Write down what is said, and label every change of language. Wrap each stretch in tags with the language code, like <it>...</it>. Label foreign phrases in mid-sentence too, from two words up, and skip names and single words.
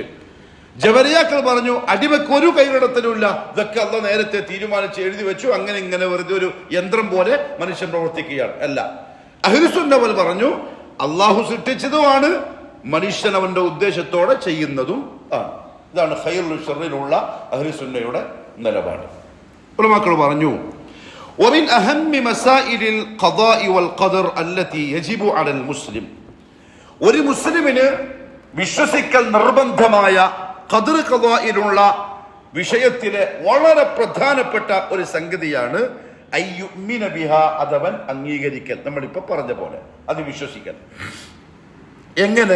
<ml>ജബരിയാക്കൾ പറഞ്ഞു അടിമയ്ക്ക് ഒരു കൈകടത്തലും ഇല്ല, ഇതൊക്കെ അള്ളാഹ് നേരത്തെ തീരുമാനിച്ച് എഴുതി വെച്ചു, അങ്ങനെ ഇങ്ങനെ വെറുതെ ഒരു യന്ത്രം പോലെ മനുഷ്യൻ പ്രവർത്തിക്കുകയാണ്. അല്ല, അഹ്ലുസുന്ന വൽ പറഞ്ഞു അള്ളാഹു സൃഷ്ടിച്ചതുമാണ്, മനുഷ്യൻ അവന്റെ ഉദ്ദേശത്തോടെ ചെയ്യുന്നതും ആണ്. ഇതാണ് ഖൈറുൽ ഷർറിലുള്ള അഹ്ലുസുന്നയുടെ നിലപാട്. ഉലമാക്കൾ പറഞ്ഞു</ml> <ar>ومن أهم مسائل القضاء والقدر التي يجب على المسلم,</ar> <ml>ഒരു മുസ്ലിമിന് വിശ്വസിക്കൽ നിർബന്ധമായ ഖദർ ഖദായിലുള്ള വിഷയത്തിലെ വളരെ പ്രധാനപ്പെട്ട ഒരു സംഗതിയാണ്</ml> <ar>أن يؤمن بها,</ar> <ml>അതവൻ അംഗീകരിക്കൽ. നമ്മളിപ്പോ പറഞ്ഞ പോലെ അത് വിശ്വസിക്കൽ. എങ്ങനെ?</ml>